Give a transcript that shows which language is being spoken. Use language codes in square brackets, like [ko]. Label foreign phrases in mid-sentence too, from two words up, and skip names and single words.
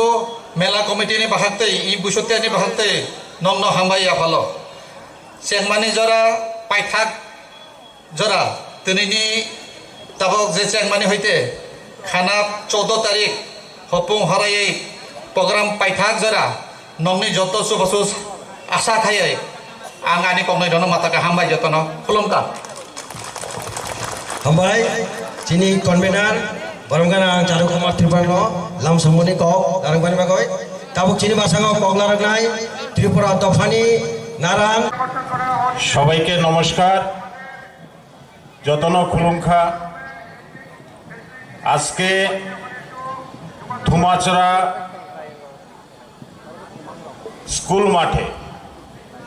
[trp] मेला कमिटिनि बाहागते इ बुसुतियानि बाहागते नंग हामबाय आफालो चेंगमानि जरा पाइथाक जरा दिनैनि ताबक जे चेंगमानि हइते खाना 14 तारिख हपुं हरायै प्रोग्राम पाइथाक जरा नंगनि जत सुबसुस आशा खायै आं आनि कमनाय दन माताका हामबाय जतन खुलुमका हामबाय चीनी कन्वेनर बरंगनांग चारु कुमार त्रिपुरा लाम समनि कक नारंबानि बागै ताबुक चीनी भाषाङाव कक नारंनाय त्रिपुरा दफानि नारायण [bn] সবাইকে নমস্কার [trp] যতন খুলুমখা [bn] আজকে ধুমাচড়া স্কুল মাঠে